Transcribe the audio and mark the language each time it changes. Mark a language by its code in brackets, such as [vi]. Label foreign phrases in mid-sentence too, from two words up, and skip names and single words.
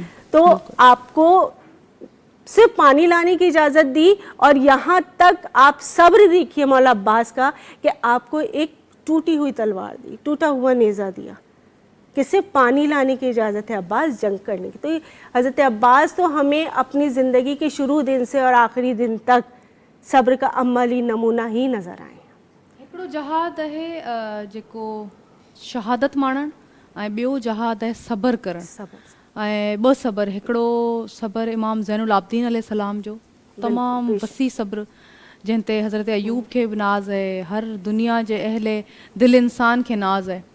[ur] تو آپ کو صرف پانی لانے کی اجازت دی، اور یہاں تک آپ صبر دیکھیے مولا عباس کا کہ آپ کو ایک ٹوٹی ہوئی تلوار دی، ٹوٹا ہوا نیزہ دیا کہ صرف پانی لانے کی اجازت ہے عباس، جنگ کرنے کی. تو حضرت عباس تو ہمیں اپنی زندگی کے شروع دن سے اور آخری دن تک صبر کا عملی نمونہ ہی نظر آئے. [sd] हिकिड़ो जहाद आहे जेको शहादत माणणु, ऐं ॿियो जहाद आहे सबर करणु. ऐं ॿ सबर, हिकिड़ो सबर इमाम ज़ैनुल आबिदीन [ar] عليه السلام [sd] जो तमामु वसी सब्र, जंहिं ते हज़रत अयूब खे बि नाज़ आहे, हर दुनिया जे अहले दिलि इंसान खे नाज़ आहे.